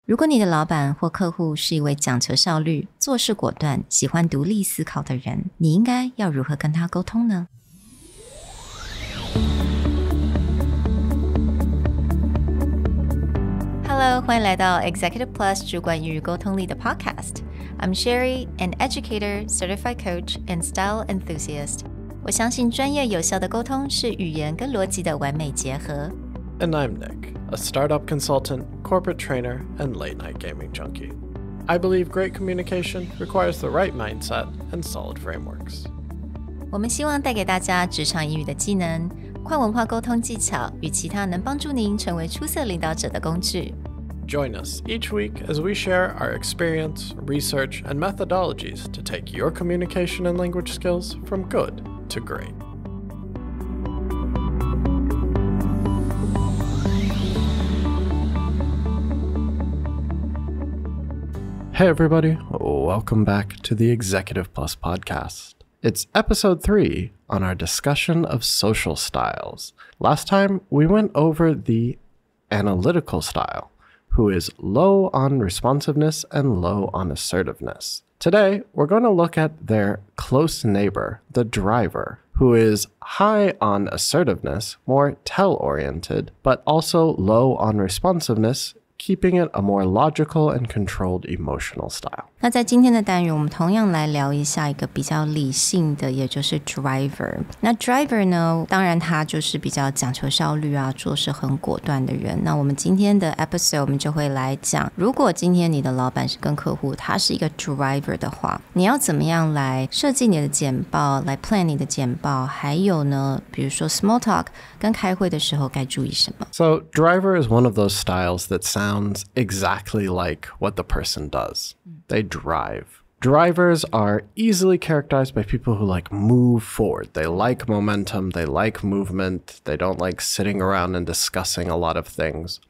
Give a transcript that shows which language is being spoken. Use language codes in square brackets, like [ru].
[zh] 如果你的老板或客户是一位讲求效率、做事果断、喜欢独立思考的人，你应该要如何跟他沟通呢？ Hello， 欢迎来到 Executive Plus 主管与沟通力的 Podcast。 [en] I'm Sherry, an educator, certified coach, and style enthusiast. [zh] 我相信专业有效的沟通是语言跟逻辑的完美结合。 [en] And I'm Nick, a startup consultant, corporate trainer, and late-night gaming junkie. I believe great communication requires the right mindset and solid frameworks. [zh] 我们希望带给大家职场英语的技能、跨文化沟通技巧与其他能帮助您成为出色领导者的工具。 [en] Join us each week as we share our experience, research, and methodologies to take your communication and language skills from good to great. Hey everybody, welcome back to the Executive Plus podcast. It's episode 3 on our discussion of social styles. Last time we went over the analytical style, who is low on responsiveness and low on assertiveness. Today, we're going to look at their close neighbor, the driver, who is high on assertiveness, more tell-oriented, but also low on responsiveness, keeping it a more logical and controlled emotional style. [zh] 那在今天的单元，我们同样来聊一下一个比较理性的，也就是 driver。那 driver 呢，当然他就是比较讲求效率啊，做事很果断的人。那我们今天的 episode 我们就会来讲，如果今天你的老板是跟客户，他是一个 driver 的话，你要怎么样来设计你的简报，来 plan 你的简报，还有呢，比如说 small talk 跟开会的时候该注意什么。 [en] So driver is one of those styles that sounds exactly like what the person does. They drive. Drivers are easily characterized by people who like move forward. They like momentum. They like movement. They don't like sitting around and discussing a lot of things.